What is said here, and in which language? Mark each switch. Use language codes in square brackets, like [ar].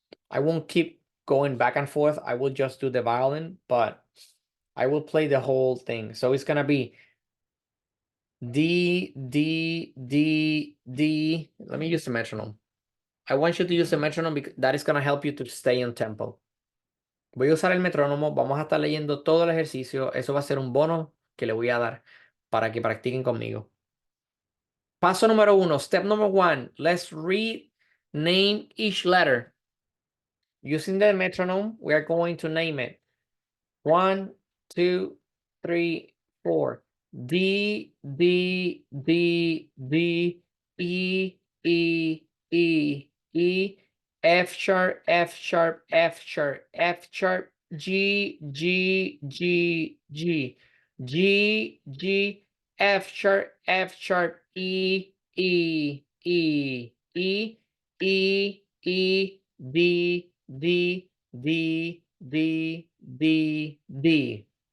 [en] I won't keep going back and forth. I will just do the violin, but I will play the whole thing. So it's gonna be D, D, D, D. Let me use the metronome. I want you to use the metronome because that is gonna help you to stay on tempo. [es] Voy a usar el metrónomo, vamos a estar leyendo todo el ejercicio. Eso va a ser un bono que le voy a dar para que practiquen conmigo. Paso número 1, [en] step number 1. Let's read, name each letter. Using the metronome, we are going to name it. 1, 2, 3, 4. D, D, D, D, E, E, E, E, F sharp, F sharp, F sharp, F sharp, G, G, G, G, G, G, F sharp, E, E, E, E, E, E, D, D, D, D, D, D.